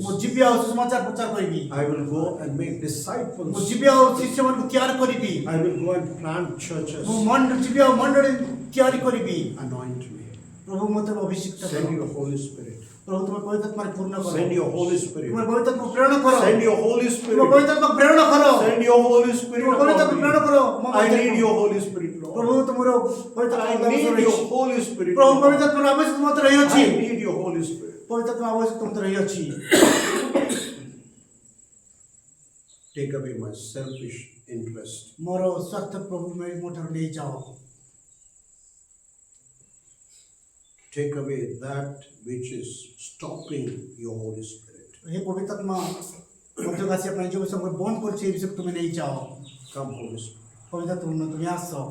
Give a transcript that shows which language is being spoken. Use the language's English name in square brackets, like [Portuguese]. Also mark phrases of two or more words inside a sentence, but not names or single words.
[Odia] ମୁଁ ଯିବି ଆଉ ସୁସମାଚାର ପ୍ରଚାର କରିବି। [English] I will go and make [Odia] ମୁଁ [English] disciples. [Odia] ଯିବି ଆଉ ଶିଷ୍ୟମାନଙ୍କୁ ତିଆରି କରିବି। [English] I will go and plant churches. [Odia] ମୁଁ ଯିବି ଆଉ ମଣ୍ଡଳୀ ତିଆରି କରିବି। [English] Anoint me. [Odia] ପ୍ରଭୁ ମୋତେ ଅଭିଷିକ୍ତ କର। [English] Send your Holy Spirit. [Odia] ପ୍ରଭୁ ତୁମେ ପବିତ୍ର ଆତ୍ମାରେ ପୂର୍ଣ୍ଣ କର। [English] Send your Holy Spirit. [Odia] ତୁମେ ପବିତ୍ର ଆତ୍ମା ପ୍ରେରଣ କର। [English] Send your Holy [Odia] ତୁମେ [English] Spirit. [Odia] ପବିତ୍ର ଆତ୍ମା ପ୍ରେରଣ କର। [English] Send your Holy Spirit [Odia] ତୁମେ ପବିତ୍ର ଆତ୍ମା [English] upon [Odia] ପ୍ରେରଣ [English] me. [Odia] କର। ମୋ [English] I [Odia] ମଧ୍ୟରେ [English] need your Holy Spirit, [Odia] ପ୍ରଭୁ [English] Lord. [Odia] ତୁମର ପବିତ୍ର [English] I [Odia] ଆତ୍ମା [English] need [Odia] ରହିଛି। [English] your Holy Spirit, [Odia] ପ୍ରଭୁ [English] Lord. [Odia] ପବିତ୍ର ଆତ୍ମାର ଆବଶ୍ୟକ ମୋତେ ରହିଅଛି। [English] I need your Holy Spirit. [Odia] ପବିତ୍ର ଆତ୍ମା ଆବଶ୍ୟକ ମୋତେ ରହିଅଛି। [English] Take away my selfish interest. [Odia] ମୋର ସ୍ୱାର୍ଥ ପ୍ରଭୁ ମୋ ଠାରୁ ନେଇଯାଅ। [English] Take away that which is stopping your Holy Spirit. [Odia] ହେ ପବିତ୍ର ଆତ୍ମା ମଧ୍ୟକୁ ଆସିବା ପାଇଁ ଯେଉଁ ସବୁ ବନ୍ଦ କରୁଛି ଏ ବିଷୟକୁ ତୁମେ ନେଇଯାଅ। [English] Come, Holy Spirit. [Odia] ପବିତ୍ର ଆତ୍ମା ତୁମେ ଆସ।